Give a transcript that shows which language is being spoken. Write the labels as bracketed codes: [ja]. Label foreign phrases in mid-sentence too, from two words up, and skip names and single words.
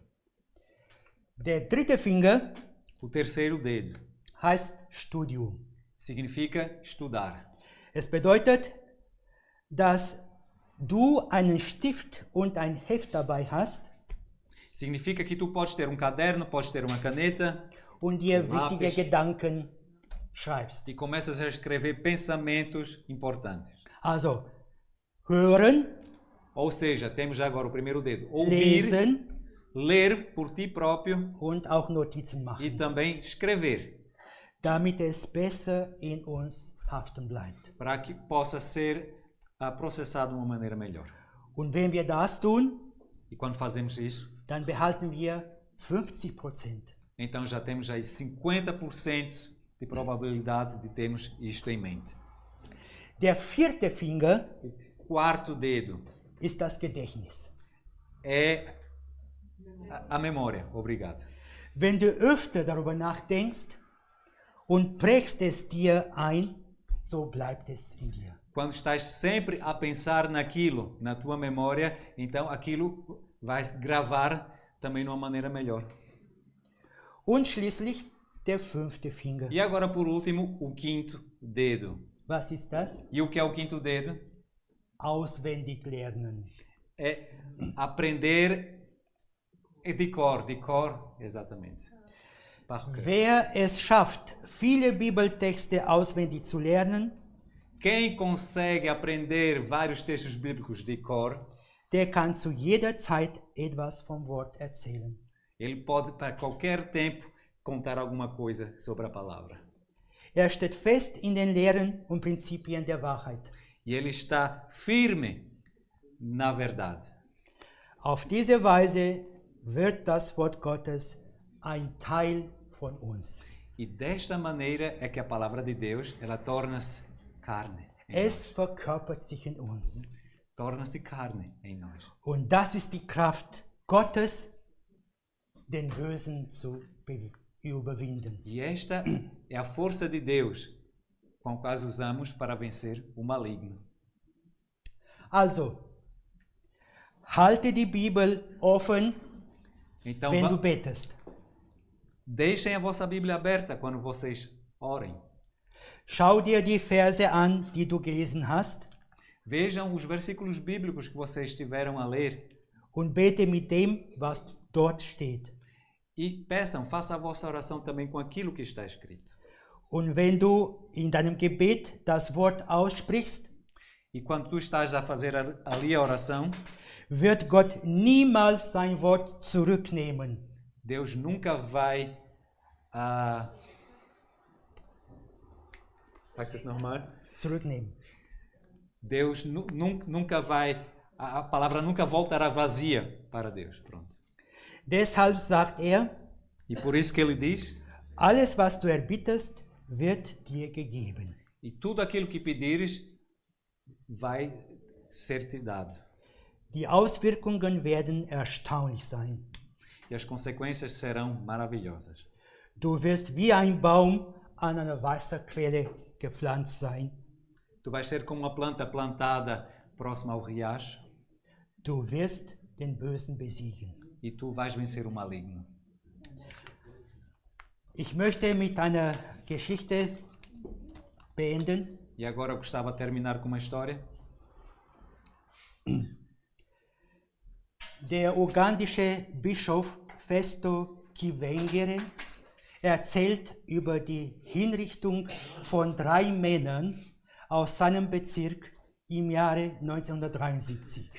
[de] Der dritte Finger [pt] O terceiro dedo [de] heißt Studium. [pt] significa estudar. [de] Es bedeutet, dass du einen Stift und ein Heft dabei hast [pt] Significa que tu podes ter um caderno, podes ter uma caneta [de] und dir Ein wichtige [pt] Lápis. [de] Gedanken schreibst. [pt] e começas a escrever pensamentos importantes. [de] Also, hören, [pt] Ou seja, temos agora o primeiro dedo. Ouvir, [de] lesen [pt] ler por ti próprio [de] und auch Notizen [pt] e [de] machen, [pt] também escrever, [de] damit es besser in uns haften bleibt. [pt] para que possa ser processado de uma maneira melhor. [de] Und wenn wir das tun, [pt] E quando fazemos isso, [de] dann behalten wir 50%. [pt] então já temos aí 50% de probabilidade de termos isto em mente. [de] Der vierte Finger [pt] O quarto dedo [de] ist das Gedächtnis. [pt] é a memória. Obrigado. [de] Wenn du öfter darüber nachdenkst und prägst es dir ein, so bleibt es in dir. [pt] Quando estás sempre a pensar naquilo, na tua memória, então aquilo vai gravar também de uma maneira melhor. [de] Und schließlich der fünfte Finger. [pt] E agora, por último, o quinto dedo. [de] Was ist das? [pt] E o que é o quinto dedo? [de] Auswendig lernen. [pt] É aprender de cor, exatamente. [fr] Par cœur. [de] Wer es schafft, viele Bibeltexte auswendig zu lernen, [pt] Quem consegue aprender vários textos bíblicos de cor, [de] der kann zu jeder Zeit etwas vom Wort erzählen. [pt] ele pode, para qualquer tempo, contar alguma coisa sobre a palavra. [de] Er steht fest in den Lehren und Prinzipien der Wahrheit. [pt] E ele está firme na verdade. [de] Auf diese Weise wird das Wort Gottes ein Teil von uns. [pt] E desta maneira é que a palavra de Deus, ela torna-se carne. [de] Es verkörpert sich in uns. [pt] Torna-se carne em nós. [de] Und das ist die Kraft Gottes, den Bösen zu überwinden. [pt] E esta é a força de Deus com a qual usamos para vencer o maligno. [de] Also, halte die Bibel offen, [pt] Então, [de] wenn du betest. [pt] deixem a vossa Bíblia aberta quando vocês orem. [de] Schau dir die Verse an, die du gelesen hast, [pt] Vejam os versículos bíblicos que vocês estiveram a ler [de] und bete mit dem, was dort steht. [pt] e peçam, faça a vossa oração também com aquilo que está escrito. [de] Und wenn du in deinem Gebet das Wort aussprichst, [pt] E quando tu estás a fazer ali a oração, [de] wird Gott niemals sein Wort zurücknehmen. [pt] Deus nunca vai... [de] Sagst du es nochmal? Zurücknehmen. [pt] Deus nunca vai... A palavra nunca voltará vazia para Deus. Pronto. [de] Deshalb sagt er, [pt] E por isso que ele diz, [de] alles was du erbittest, wird dir gegeben. [pt] e tudo aquilo que pedires vai ser te dado. [de] Die Auswirkungen werden erstaunlich sein. [pt] E as consequências serão maravilhosas. [de] Du wirst wie ein Baum an einer Wasserquelle gepflanzt sein. [pt] Tu vais ser como uma planta plantada próxima ao riacho [de] Du wirst den Bösen besiegen. [pt] e tu vais vencer o maligno. [de] Ich möchte mit einer Geschichte beenden. [pt] E agora eu gostava de terminar com uma história. [de] Der ugandische Bischof Festo Kivengere erzählt über die Hinrichtung von 3 Männern aus seinem Bezirk im Jahre 1973.